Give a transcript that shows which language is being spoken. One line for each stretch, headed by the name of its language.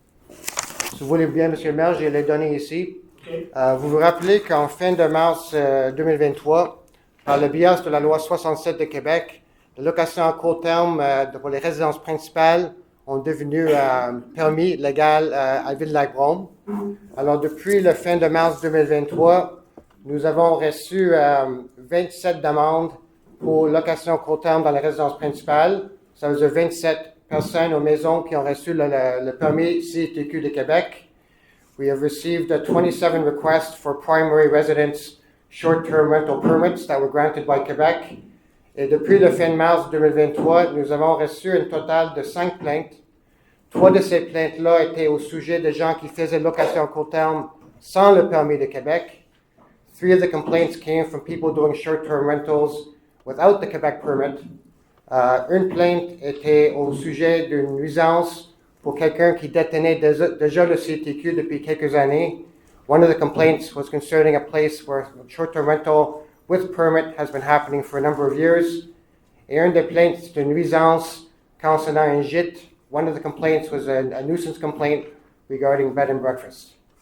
French: Si vous voulez bien, M. le maire, j'ai les données ici. Vous vous rappelez qu'en fin de mars 2023, par le biais de la loi 67 de Québec, les locations à court terme pour les résidences principales ont devenu permis légal à Ville-Lac-Brome. Alors, depuis la fin de mars 2023, nous avons reçu 27 demandes pour location à court terme dans les résidences principales. Ça veut dire 27 personnes aux maisons qui ont reçu le permis CTQ de Québec.
English: We have received 27 requests for primary residence short-term rental permits that were granted by Quebec.
French: Et depuis le fin mars 2023, nous avons reçu un total de 5 plaintes. 3 de ces plaintes-là étaient au sujet de gens qui faisaient location à court terme sans le permis de Québec.
English: 3 of the complaints came from people doing short-term rentals without the Quebec permit.
French: Une plainte était au sujet d'une nuisance pour quelqu'un qui détenait déjà le CTQ depuis quelques années.
English: One of the complaints was concerning a place where short-term rental with permit has been happening for a number of years.
French: Et une des plaintes, c'est une nuisance concernant un gîte.
English: One of the complaints was a nuisance complaint regarding bed and breakfast.